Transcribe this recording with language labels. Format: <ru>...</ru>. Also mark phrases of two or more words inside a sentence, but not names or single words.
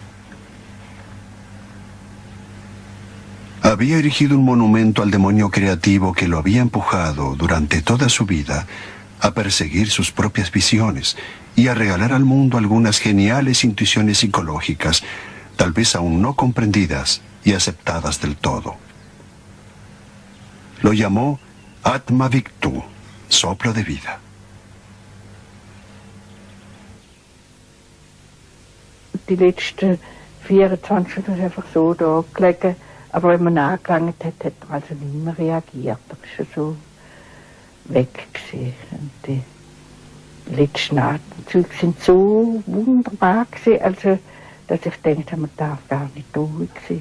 <es>Había erigido un monumento al demonio creativo que lo había empujado durante toda su vida a perseguir sus propias visiones y a regalar al mundo algunas geniales intuiciones psicológicas, tal vez aún no comprendidas y aceptadas del todo. Lo llamó Atma Victu, soplo de vida.</es> <de>Die letzten 24 Stunden ist einfach so da gelegen. Aber wenn man angelangt hat, hat er also nicht mehr reagiert. Er ist schon so weg gewesen. Und die letzten Atemzüge sind so wunderbar gewesen, also, dass ich dachte, man darf gar nicht ruhig sein.</de>